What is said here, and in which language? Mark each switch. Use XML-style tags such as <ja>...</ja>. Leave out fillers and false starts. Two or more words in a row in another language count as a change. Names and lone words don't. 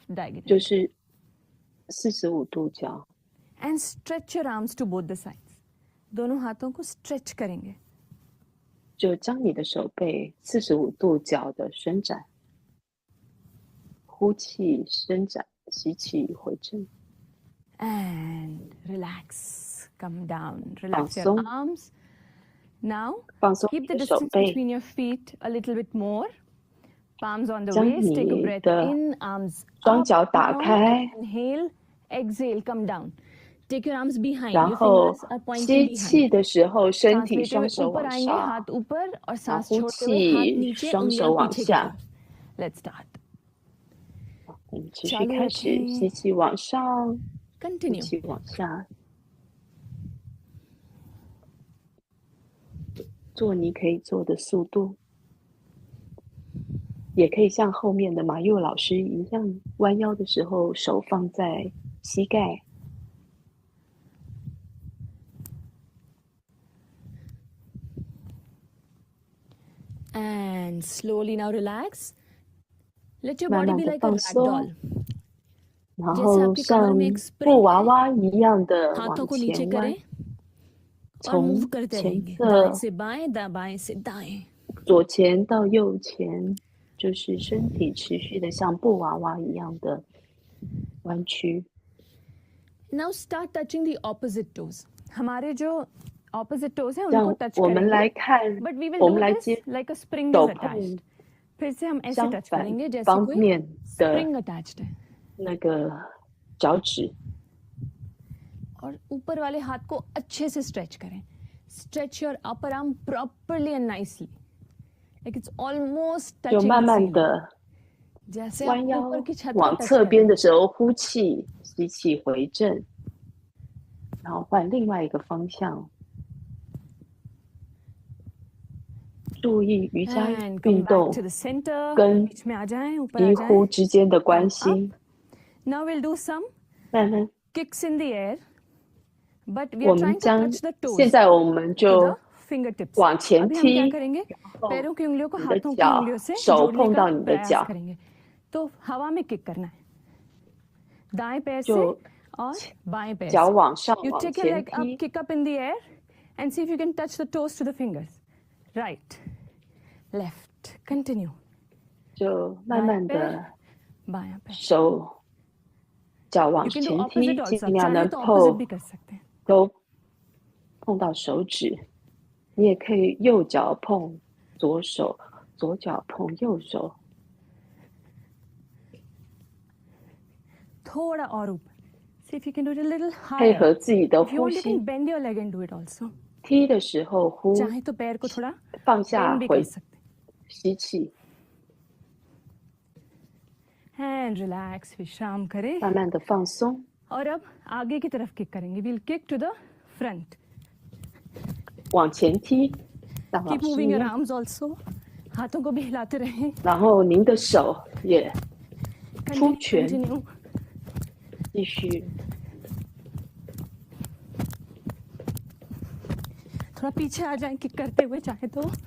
<zh>就</zh> <en>diagonally.</en> <zh>是45度角，</zh> <en>And stretch your arms to both the sides.</en> <hi>दोनों हाथों को stretch करेंगे.</hi> <zh>就将你的手背45度角的伸展，呼气伸展，吸气回正，</zh> <en>And relax. Come down.</en> <zh>放</zh> <en>Relax your</en> <zh>松，</zh> <en>arms. Now</en> <zh>放松</zh> <en>keep</en> <zh>你</zh> <en>the</en> <zh>的手</zh> <en>distance</en> <zh>背，</zh> <en>between your feet a little bit more. Palms on the</en> <zh>将</zh> <en>waist. Take a</en> <zh>你</zh> <en>breath</en> <zh>的</zh> <en>in. Arms</en> <zh>双</zh> <en>up</en> <zh>脚打</zh> <en>now.</en> <zh>开，</zh> <en>Inhale. Exhale. Come down. Take your arms behind.</en> <zh>然</zh> <en>Your</en> <zh>后</zh> <en>fingers are pointing</en> <zh>吸</zh> <en>behind.</en> <zh>气的时候，身</zh> <hi>सांस</hi> <zh>体</zh> <hi>लेते हुए</hi> <zh>双手</zh> <hi>ऊपर</hi> <zh>往</zh> <hi>आएंगे,</hi> <zh>上，</zh> <hi>हाथ ऊपर और</hi> <zh>然后</zh> <hi>सांस</hi> <zh>呼</zh> <hi>छोड़ते हुए हाथ</hi> <zh>气，</zh> <hi>नीचे,</hi> <zh>双手</zh> <hi>उंगलियां</hi> <zh>往</zh> <hi>पीछे की</hi> <zh>下。</zh> <hi>तरफ.</hi> <en>Let's start.</en> <zh>我们持续</zh> <hi>चालू</hi> <zh>开始，</zh> <hi>रखें.</hi> <zh>吸气往上，呼</zh> <en>Continue.</en> <zh>气往下，做你可以做的速度，也可以像后面的马佑老师一样，弯腰的时候手放在膝盖，</zh> <en>And slowly now relax. Let your</en> <zh>慢</zh> <en>body</en> <zh>慢</zh> <en>be</en> <zh>的</zh> <en>like a</en> <zh>放</zh> <en>rag</en> <zh>松</zh> <en>doll.</en> <zh>然</zh> <hi>जैसे</hi> <zh>后</zh> <hi>आपके कमर</hi> <zh>像</zh> <hi>में एक spring</hi> <zh>布娃</zh> <hi>है,</hi> <zh>娃一样的</zh> <hi>हाथों</hi> <zh>往</zh> <hi>को नीचे</hi> <zh>前弯，</zh> <hi>करें और मूव</hi> <zh>从</zh> <hi>करते</hi> <zh>前</zh> <hi>रहेंगे. दाएं</hi> <zh>侧</zh> <hi>से बाएं, बाएं से दाएं.</hi> <zh>左前到右前，就是身体持续的像布娃娃一样的弯曲。</zh> <en>Now start touching the opposite toes.</en> <hi>हमारे जो</hi> <en>opposite toes</en> <hi>हैं</hi> <zh>让</zh> <hi>उनको touch</hi> <zh>我们</zh> <hi>करेंगे.</hi> <zh>来看，</zh> <en>But we</en> <zh>我</zh> <en>will</en> <zh>们</zh> <en>do</en> <zh>来</zh> <en>this</en> <zh>接</zh> <en>like a spring</en> <zh>手</zh> <en>is</en> <zh>碰</zh> <en>attached.</en> <hi>फिर से हम ऐसे</hi> <zh>相</zh> <hi>touch</hi> <zh>反</zh> <hi>करेंगे जैसे</hi> <zh>方</zh> <hi>कोई</hi> <zh>面的</zh> <en>spring attached है.</en> <zh>那个脚趾，</zh> <hi>और ऊपर वाले हाथ को अच्छे से स्ट्रेच करें.</hi> <en>Stretch your upper arm properly and nicely. Like it's almost</en> <zh>就</zh> <en>touching</en> <zh>慢</zh> <en>the</en> <zh>慢</zh> <en>ceiling.</en> <zh>的</zh> <hi>जैसे</hi> <zh>弯</zh> <hi>आप</hi> <zh>腰</zh> <hi>ऊपर की छत को</hi> <zh>往</zh> <hi>touch</hi> <zh>侧</zh> <hi>करें.</hi> <zh>边的时候呼气，吸气回正，然后换另外一个方向。注意瑜伽</zh> <en>And come</en> <zh>运</zh> <en>back</en> <zh>动</zh> <en>to the center.</en> <zh>跟</zh> <hi>बीच में आ जाएं, ऊपर आ</hi> <zh>几乎</zh> <hi>जाएं.</hi> <zh>之间的关</zh> <en>Come</en> <zh>系，</zh> <en>up. Now we'll do some</en> <zh>慢慢。</zh> <en>kicks in the air. But we</en> <zh>我</zh> <en>are</en> <zh>们</zh> <en>trying to</en> <zh>将</zh> <en>touch the toes</en> <zh>现在我们</zh> <en>to</en> <zh>就</zh> <en>the fingertips.</en> <zh>往前</zh> <hi>अभी हम क्या</hi> <zh>踢，</zh> <hi>करेंगे?</hi> <zh>后</zh> <hi>पैरों की उंगलियों को</hi> <zh>你的</zh> <hi>हाथों की</hi> <zh>脚</zh> <hi>उंगलियों से</hi> <zh>手</zh> <hi>जोड़ने</hi> <zh>碰</zh> <hi>का</hi> <zh>到你的</zh> <hi>प्रयास</hi> <zh>脚，</zh> <hi>करेंगे. तो हवा में किक करना है. दाएं पैर से</hi> <zh>就</zh> <hi>और बाएं पैर</hi> <zh>脚</zh> <hi>से.</hi> <zh>往上</zh> <en>You</en> <zh>往</zh> <en>take your</en> <zh>前</zh> <en>leg up,</en> <zh>踢，</zh> <en>kick up in the air, and see if you can touch the toes to the fingers. Right, left. Continue.</en> <zh>就慢慢</zh> <hi>दाएं पैर,</hi> <zh>的</zh> <hi>बायां पैर.</hi> <zh>手脚往</zh> <en>You can do</en> <zh>前</zh> <en>opposite</en> <zh>踢，</zh> <en>also.</en> <zh>尽量</zh> <hi>चाहे</hi> <zh>能</zh> <hi>तो</hi> <zh>碰</zh> <hi>opposite भी कर सकते हैं.</hi> <zh>都碰到手指。你也可以右脚碰左手，左脚碰右手，</zh> <hi>थोड़ा और ऊपर.</hi> <en>See if you can do it a little</en> <zh>配</zh> <en>higher.</en> <zh>合自己的</zh> <en>If you</en> <zh>呼</zh> <en>want, you</en> <zh>吸</zh> <en>can。bend your leg and do it also.</en> <zh>踢的时候呼，</zh> <hi>चाहे तो पैर को थोड़ा</hi> <zh>放下</zh> <hi>bend भी</hi> <zh>回</zh> <hi>कर सकते हैं.</hi> <zh>吸气，</zh> <en>And relax,</en> <hi>विश्राम करें.</hi> <zh>慢慢的放松。</zh> <hi>और अब आगे की तरफ किक करेंगे.</hi> <en>We'll kick to the front.</en> <zh>往前踢，像老</zh> <en>Keep</en> <zh>师一</zh> <en>moving your</en> <zh>样。</zh> <en>arms also.</en> <hi>हाथों को भी हिलाते रहें.</hi> <zh>然后您的手也出</zh> <en>Continue,</en> <zh>拳，</zh> <en>continue.</en> <zh>继续</zh> <hi>थोड़ा पीछे आ जाएं किक करते हुए चाहे तो.</hi>